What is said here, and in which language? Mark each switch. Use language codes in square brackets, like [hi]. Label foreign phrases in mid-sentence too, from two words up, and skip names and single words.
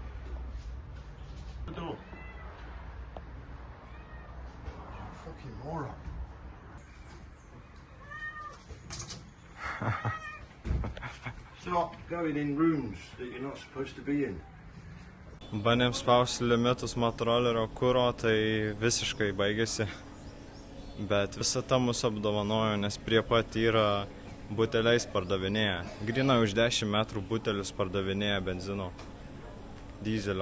[en] Fucking moron. Stop going in rooms that you're not supposed to be in. [lt] Bandėm spausti limitus motorolerio kuro, tai visiškai baigėsi. Bet visata mus apdovanojo, nes prie pat yra buteliais pardavinėja. Grynai už 10 metrų butelius pardavinėja benzino, dyzelio.